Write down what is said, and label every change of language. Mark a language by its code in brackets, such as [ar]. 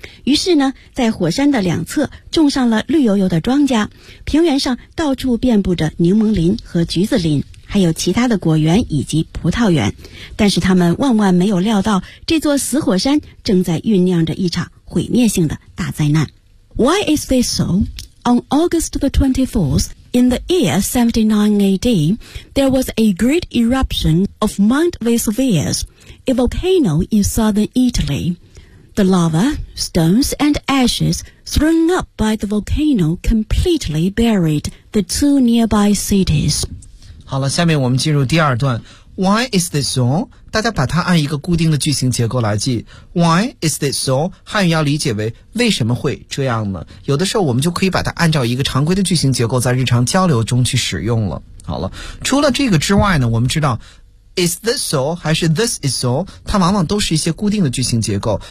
[zh] 于是呢，在火山的两侧种上了绿油油的庄稼，平原上到处遍布着柠檬林和橘子林，还有其他的果园以及葡萄园。但是他们万万没有料到，这座死火山正在酝酿着一场毁灭性的大灾难。 [en] Why is this so? On August the 24th, in the year 79 AD, there was a great eruption of Mount Vesuvius, a volcano in southern Italy. The lava, stones, and ashes thrown up by the volcano completely buried the two nearby cities. [zh] 好了，下面我们进入第二段。 [en] Why is this so? [zh] 大家把它按一个固定的句型结构来记。 [en] Why is this so? [zh] 汉语要理解为为什么会这样呢？有的时候我们就可以把它按照一个常规的句型结构在日常交流中去使用了。好了，除了这个之外呢，我们知道 [en] is this so [zh] 还是 [en] this is so， [zh] 它往往都是一些固定的句型结构。